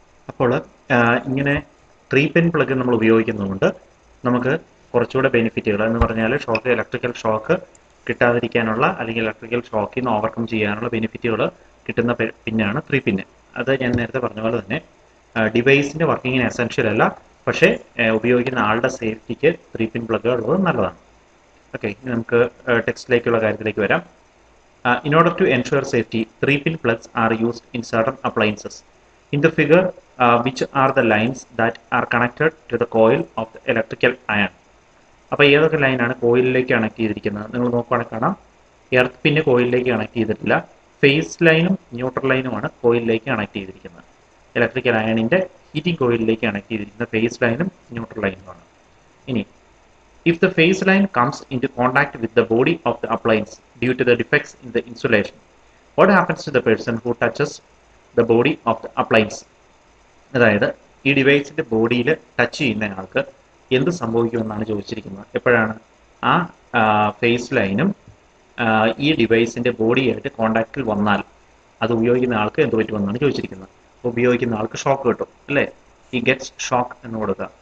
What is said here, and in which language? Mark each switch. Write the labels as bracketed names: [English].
[Malayalam] അപ്പോൾ ഇങ്ങനെ 3-pin plug നമ്മൾ ഉപയോഗിക്കുന്നതുകൊണ്ട് നമുക്ക് കുറച്ചുകൂടെ ബെനിഫിറ്റുകൾ എന്ന് പറഞ്ഞാൽ ഇലക്ട്രിക്കൽ ഷോക്ക് കിട്ടാതിരിക്കാനുള്ള അല്ലെങ്കിൽ ഇലക്ട്രിക്കൽ ഷോക്കിൽ നിന്ന് ഓവർകം ചെയ്യാനുള്ള ബെനിഫിറ്റുകൾ കിട്ടുന്ന പിന്നാണ് 3-pin. അത് ഞാൻ നേരത്തെ പറഞ്ഞ പോലെ തന്നെ ഡിവൈസിൻ്റെ വർക്കിങ്ങിന് എസെൻഷ്യൽ അല്ല, പക്ഷേ ഉപയോഗിക്കുന്ന ആളുടെ സേഫ്റ്റിക്ക് 3-pin പ്ലഗ് ഉള്ളത് നല്ലതാണ്. ഓക്കെ, നമുക്ക് ടെക്സ്റ്റിലേക്കുള്ള കാര്യത്തിലേക്ക് വരാം. [English] In order to ensure safety, 3-pin plugs are used in certain appliances. In the figure, which are the lines that are connected to the coil of the electrical iron. [Malayalam] അപ്പോൾ ഏതൊക്കെ ലൈനാണ് കോയിലിലേക്ക് connect ചെയ്തിരിക്കുന്നത് നിങ്ങൾ നോക്കുകയാണെങ്കിൽ കാണാം. എർത്ത് പിന്ന് കോയിലിലേക്ക് connect ചെയ്തിട്ടില്ല. Face ലൈനും neutral ലൈനുമാണ് കോയിലിലേക്ക് connect ചെയ്തിരിക്കുന്നത്. ഇലക്ട്രിക്കൽ അയണിന്റെ ഹീറ്റിംഗ് കോയിലിലേക്ക് കണക്ട് ചെയ്തിരിക്കുന്ന ഫേസ് ലൈനും ന്യൂട്രൽ ലൈനുമാണ്. ഇനി [English] if the phase line comes into contact with the body of the appliance due to the defects in the insulation, what happens to the person who touches the body of the appliance? [Malayalam] അതായത് ഈ ഡിവൈസിന്റെ ബോഡിയിൽ touch ചെയ്യുന്ന ആൾക്ക് എന്ത് സംഭവിക്കുമെന്നാണ് ചോദിച്ചിരിക്കുന്നത്. എപ്പോഴാണ് ആ ഫേസ് ലൈനും ഈ ഡിവൈസിന്റെ ബോഡിയായിട്ട് കോണ്ടാക്റ്റിൽ വന്നാൽ അത് ഉപയോഗിക്കുന്ന ആൾക്ക് എന്ത് പറ്റുമെന്നാണ് ചോദിച്ചിരിക്കുന്നത്. ഉപയോഗിക്കുന്ന ആൾക്ക് ഷോക്ക് കിട്ടും അല്ലേ? ഈ [English] gets shock [Malayalam] എന്ന് കൊടുക്കുക.